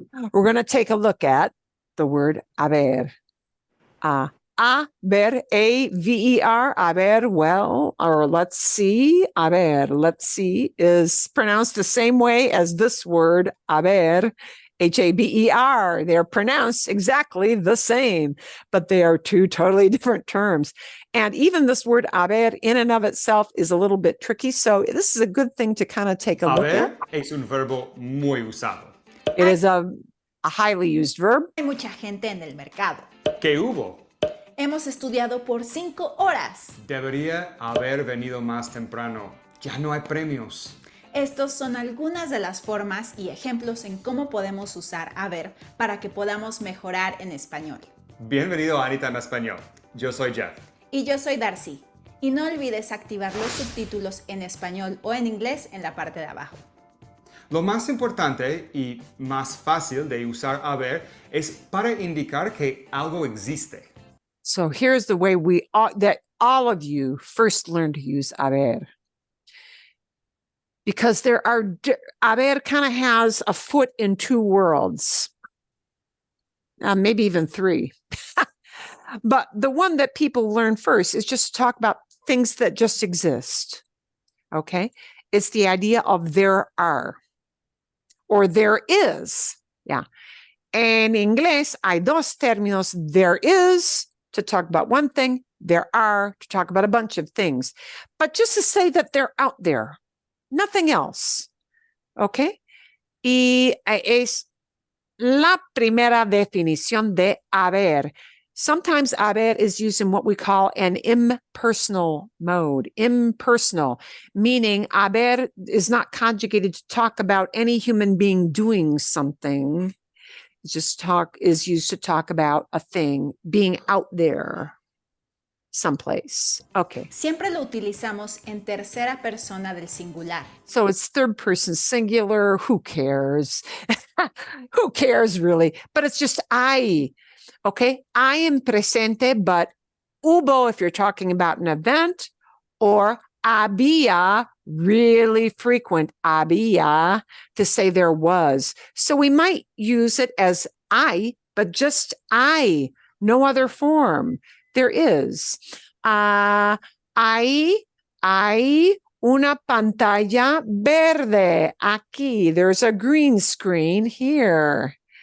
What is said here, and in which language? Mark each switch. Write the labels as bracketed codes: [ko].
[en] We're going to take a look at the word haber. Haber, A-V-E-R, haber, well, or let's see, haber, let's see, is pronounced the same way as this word, haber, H-A-B-E-R. They're pronounced exactly the same, but they are two totally different terms. And even this word haber in and of itself is a little bit tricky, so this is a good thing to kind of take a look at. [es] Haber es un verbo muy usado. [en] It is a highly used verb. [es] Hay mucha gente en el mercado. ¿Qué hubo? Hemos estudiado por 5 horas. Debería haber venido más temprano. Ya no hay premios. Estos son algunas de las formas y ejemplos en cómo podemos usar haber para que podamos mejorar en español. Bienvenido a Anita en Español. Yo soy Jeff. Y yo soy Darcy. Y no olvides activar los subtítulos en español o en inglés en la parte de abajo. Lo más importante y más fácil de usar haber es para indicar que algo existe. [en] So here's the way that all of you first learn to use haber. Because haber kind of has a foot in two worlds, maybe even 3. But the one that people learn first is just to talk about things that just exist. Okay? It's the idea of there are or there is. Yeah. [es] En inglés hay dos términos. [en] There is to talk about one thing. There are to talk about a bunch of things. But just to say that they're out there. Nothing else. Okay? [es] Y es la primera definición de haber. [en] Sometimes haber is used in what we call an impersonal mode. Impersonal, meaning haber is not conjugated to talk about any human being doing something. It's just is used to talk about a thing being out there. someplace. Okay. [es] Siempre lo utilizamos en tercera persona del singular. [en] So it's third person singular. Who cares? Who cares really? But it's just I. Okay. I am presente, but hubo if you're talking about an event, or había, really frequent, había, to say there was. So we might use it as I, but just I, no other form. There is. [es] Hay una pantalla verde aquí. [en] There's a green screen here.